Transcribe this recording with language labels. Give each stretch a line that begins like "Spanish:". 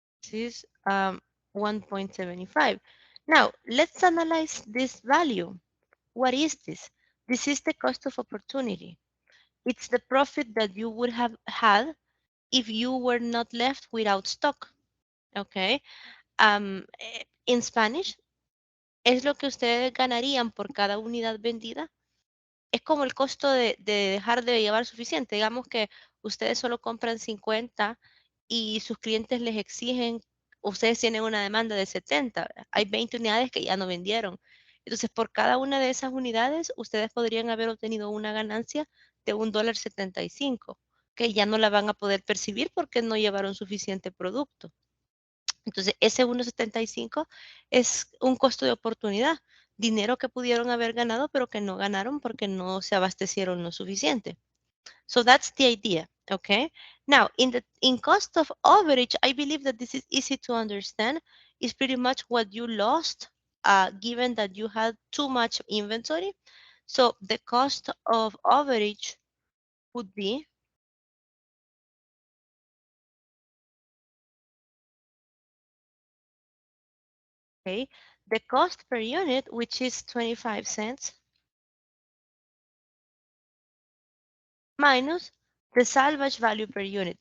English: This is 1.75. Now, let's analyze this value. What is this? This is the cost of opportunity. It's the profit that you would have had if you were not left without stock. Okay. In Spanish,
Spanish: es lo que ustedes ganarían por cada unidad vendida. Es como el costo de dejar de llevar suficiente. Digamos que ustedes solo compran 50 y sus clientes les exigen, ustedes tienen una demanda de 70, ¿verdad? Hay 20 unidades que ya no vendieron. Entonces, por cada una de esas unidades, ustedes podrían haber obtenido una ganancia de $1.75, que ya no la van a poder percibir porque no llevaron suficiente producto. Entonces, ese 1.75 es un costo de oportunidad, dinero que pudieron haber ganado, pero que no ganaron porque no se abastecieron lo suficiente.
English: So that's the idea, okay? Now, in cost of overage, I believe that this is easy to understand. It's pretty much what you lost, given that you had too much inventory. So the cost of overage would be, okay, the cost per unit, which is 25 cents, minus the salvage value per unit.